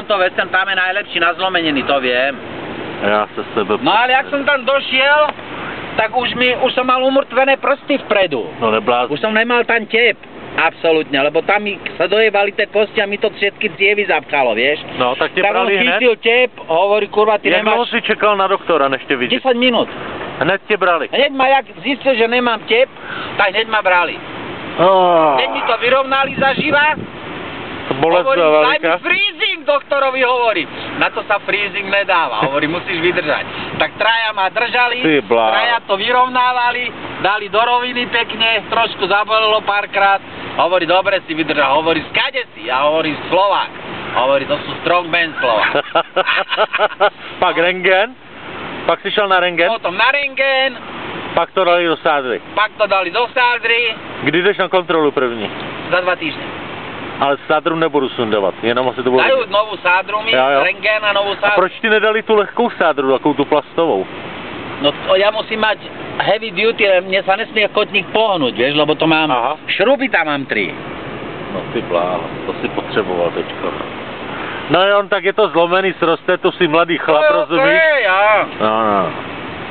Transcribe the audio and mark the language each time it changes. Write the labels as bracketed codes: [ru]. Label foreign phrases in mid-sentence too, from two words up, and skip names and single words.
[sk] Toronto Western, tam je najlepší na zlomeniny, to viem. Ja sa s tebe... No ale jak som tam došiel, tak už som mal umrtvené prsty vpredu. No neblázni. Už som nemal tam tep. Absolútne, lebo tam mi sa dojebali tie kosti a mi to všetky cievy zapchalo, vieš. [cs] No, tak te [sk] Tak on [cs] brali hned? [sk] chytil tep, hovorí, kurva, ty [cs] Jak dlouho [sk] nemáš... [cs] si čekal na doktora, než tě vidět? [sk] 10 minút. [cs] Hned tě brali? [sk] Hneď ma, jak zistil, že nemám tep, tak hneď ma brali. Hneď mi to vyrovnali zaživa. [cs] Bolesť [sk] Hovorím, [cs] byla [sk] daj mi [cs] veľká? [sk] freezing, doktorovi hovorím. Na to sa freezing nedáva, hovorím, musíš vydržať. Tak traja ma držali, [cs] Ty blá. [sk] traja to vyrovnávali, dali do roviny pekne, trošku zabolelo párkrát. Hovorí, dobre si vydržal, hovorí, skade si? A hovorí, Slovák. Hovorí, to sú strongman Slovák. [cs] Pak rentgen? Pak si šel na rentgen? [sk] Potom na rentgen, [cs] Pak to dali do sádry. pak to dali do sádry, Kdy jdeš na kontrolu první? [sk] za 2 týždne. [cs] Ale sádru nebudu sundovat, jenom asi to bude... [sk] Dajú novú sádru mi, [cs] Jo, jo. [sk] rentgen a novú [cs] A [sk] sádru. [cs] proč ti nedali tu lehkou sádru, takovou tu plastovou? [sk] No ja musím mať [en] heavy duty, [sk] mne sa nesmie kotník pohnúť, vieš, lebo to mám, [cs] Aha. [sk] šruby tam mám 3. [cs] No ty bláho, to si potřeboval teďko. No jo, tak je to zlomený, sroste, to si mladý chlap, rozumíš? [sk] ja. [cs] No, no.